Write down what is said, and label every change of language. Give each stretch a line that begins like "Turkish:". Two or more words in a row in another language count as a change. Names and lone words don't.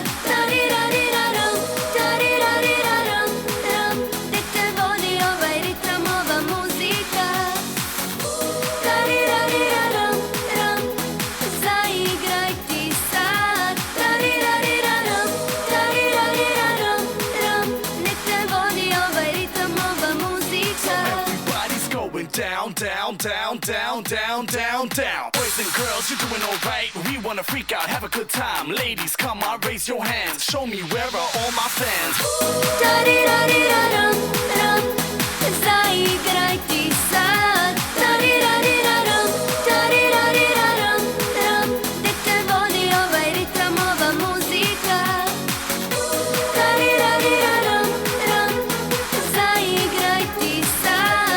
Serbian: Tarirariraram, tarirariraram, ram, nek te vodi ovaj ritam, ova muzika. Tarirariraram, ram, zaigraj ti sad. Tarirariraram, tarirariraram, ram, nek te vodi ovaj ritam, ova muzika.
English: Everybody's going down, down, down, down, down, down, down. Boys and girls, you're doing alright. We wanna freak out, have a good time. Ladies, come on, raise your hands. Show me where are all my fans.
Serbian: Tarirariraram, ram, zaigraj ti sad. Tarirariraram, tarirariraram, ram, nek te vodi ovaj ritam, ova muzika. Tarirariraram, ram, zaigraj ti sad.